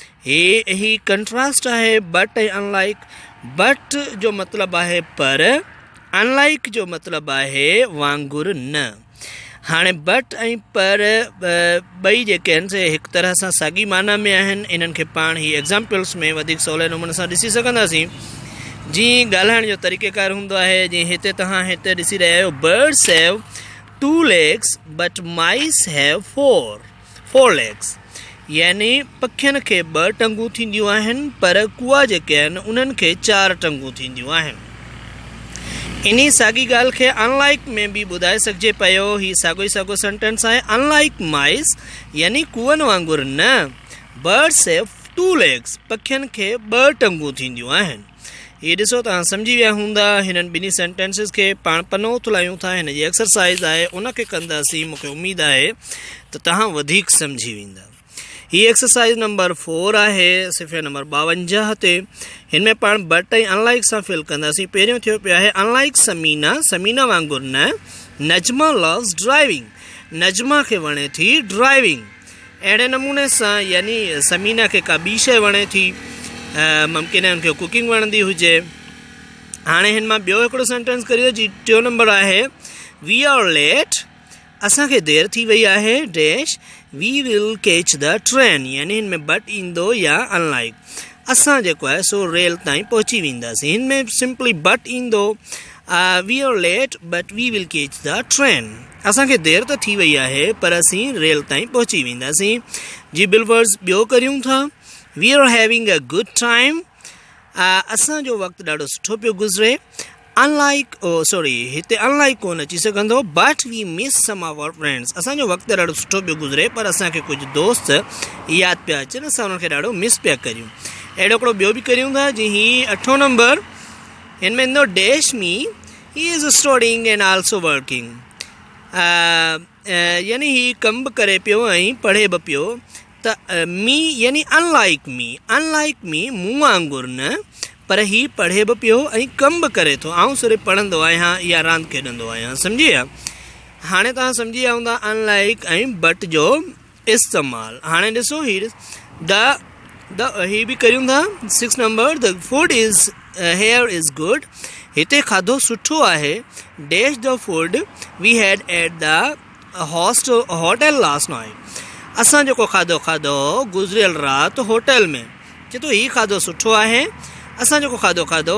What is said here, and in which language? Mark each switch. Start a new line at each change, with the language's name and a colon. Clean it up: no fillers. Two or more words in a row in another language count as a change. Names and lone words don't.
Sindhi: ही कंट्रास्ट आहे बट ऐं अनलाइक। बट जो मतिलबु आहे पर, अनलाइक जो मतिलबु आहे वांगुरु न। हाणे बट ऐं पर ॿई जेके आहिनि से हिकु तरह सां साॻी माना में आहिनि। इन्हनि खे पाण ही एग्ज़ाम्पल्स में वधीक सवले नमूने सां ॾिसी सघंदासीं। जीअं ॻाल्हाइण जो तरीक़ेकार हूंदो आहे, जीअं हिते तव्हां हिते ॾिसी रहिया आहियो,
English: birds have 2 legs but mice have 4 legs।
Sindhi: यानी पखियुनि खे 2 टंगूं थींदियूं आहिनि, पर कुआ जेके आहिनि उन्हनि खे 4 टंगूं थींदियूं आहिनि। इन्ही साॻी ॻाल्हि खे अनलाइक में भी ॿुधाए सघिजे पियो। ही साॻो ई साॻो सेंटेंस आहे।
English: unlike mice
Sindhi: यानी कुअनि वांगुरु न,
English: birds have 2 legs
Sindhi: पखियुनि खे 2 टंगूं थींदियूं आहिनि। ये ॾिसो तव्हां सम्झी विया हूंदा। हिननि ॿिन्ही सेंटेंसिस खे पाण पनो थुलायूं था। हिन जी एक्सरसाइज़ आहे, उनखे कंदासीं। मूंखे उमेद आहे त तव्हां वधीक सम्झी वेंदा। ही एक्सरसाइज़ नंबर 4 आहे, सिफ़े नंबर 52 ते। हिन में पाण बट ऐं अनलाइक सां फिल कंदासीं। पहिरियों थियो पियो आहे अनलाइक समीना वांगुरु न,
English: Najma loves driving.
Sindhi: नजमा खे वणे थी ड्राइविंग। अहिड़े नमूने सां यानी समीना खे का ॿी शइ वणे थी, मुमकिन आहे उनखे कुकिंग वणंदी हुजे। हाणे हिन मां ॿियो हिकिड़ो सेंटेंस करियो जी 3 नंबर आहे
English: we are late,
Sindhi: असांखे देरि थी वई आहे
English: dash we will catch the train.
Sindhi: यानी हिन में बट ईंदो या अनलाइक। असां जेको आहे सो रेल ताईं पहुची वेंदासीं। हिन में सिंपली बट ईंदो
English: we are late but we will catch the train.
Sindhi: असांखे देरि त थी वई आहे पर असीं रेल ताईं पहुची वेंदासीं। जी बिलवर्स ॿियो करियूं था।
English: we are having a good time,
Sindhi: असांजो वक़्तु ॾाढो सुठो पियो गुज़रे। अनलाइक हिते अनलाइक कोन अची सघंदो,
English: but we miss some our friends.
Sindhi: असांजो वक़्तु ॾाढो सुठो पियो गुज़रे, पर असांखे कुझु दोस्त यादि पिया अचनि, असां उन्हनि खे ॾाढो मिस पिया करियूं। अहिड़ो हिकिड़ो ॿियो बि करियूं था जी ही 8 नंबर। हिन में ईंदो
English: dash me he is studying and also working.
Sindhi: यानी ही कमु बि करे पियो ऐं पढ़े बि पियो। त मी यानी
English: unlike me
Sindhi: मूं वांगुरु न, पर ही पढ़े बि पियो ऐं कमु बि करे थो। आउं सिर्फ़ु पढ़ंदो आहियां या रांदि खेॾंदो आहियां। सम्झी विया? हाणे तव्हां सम्झी विया हूंदा अनलाइक ऐं बट जो इस्तेमालु। हाणे ॾिसो ही ही बि करियूं था 6 नंबर।
English: the food is here is good,
Sindhi: हिते खाधो सुठो आहे।
English: dash the food we had at the hotel last night,
Sindhi: असां जेको खाधो गुज़रियल राति होटल में। चए थो ही खाधो सुठो आहे, असां जेको खाधो।